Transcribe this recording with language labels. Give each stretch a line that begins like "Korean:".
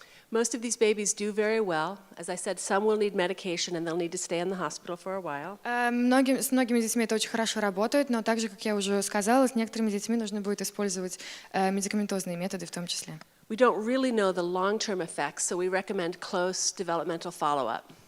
English: Most of these babies do very well. As I said, some will need medication and they'll need to stay in the hospital for a while.
Russian: С многими детьми это очень хорошо работает, но также, как я уже сказала, с некоторыми детьми нужно будет использовать медикаментозные методы в том числе.
English: We don't really know the long-term effects, so we recommend close developmental follow-up.